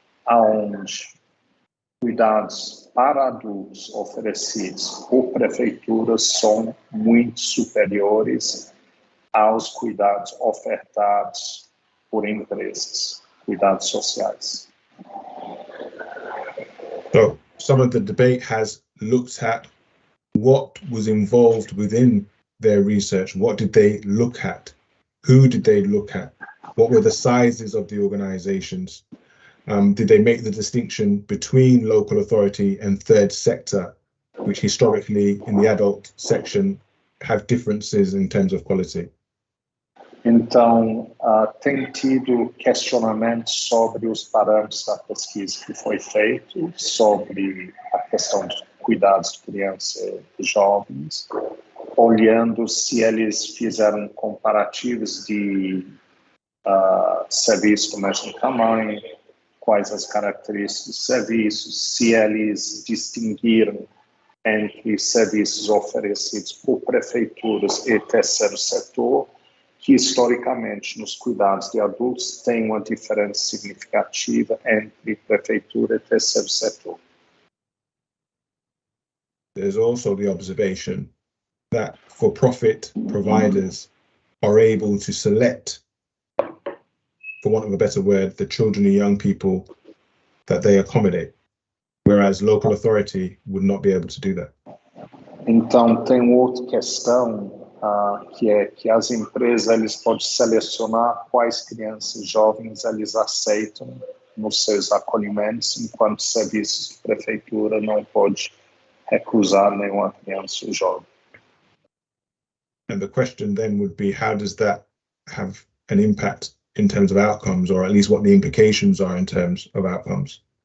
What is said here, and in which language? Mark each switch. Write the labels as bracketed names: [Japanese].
[Portuguese] aonde cuidados para adultos oferecidos por prefeituras são muito superiores aos cuidados ofertados por empresas, cuidados sociais. [English] So some of the debate has looked at what was involved within their research. What did they look at? Who did they look at? What were the sizes of the organizations? Did they make the distinction between local authority and third sector, which historically in the adult section have differences in terms of quality? [Portuguese] Então, tem tido questionamentos sobre os parâmetros da pesquisa que foi feito, sobre a questão de cuidados de crianças e jovens, olhando se eles fizeram comparativos de serviços do mesmo tamanho, quais as características dos serviços, se eles distinguiram entre serviços oferecidos por prefeituras e terceiro setor, que historicamente nos cuidados de adultos tem uma diferença significativa entre prefeitura e terceiro setor. [English] There's also the observation that for-profit providers are able to select, for want of a better word, the children and young people that they accommodate, whereas local authority would not be able to do that. [Portuguese] Então, tem outra questão, que é que as empresas eles podem selecionar quais crianças jovens eles aceitam nos seus acolhimentos, enquanto serviços de prefeitura não pode recusar nenhuma criança jovem. [English] And the question then would be, how does that have an impact in terms of outcomes, or at least what the implications are in terms of outcomes?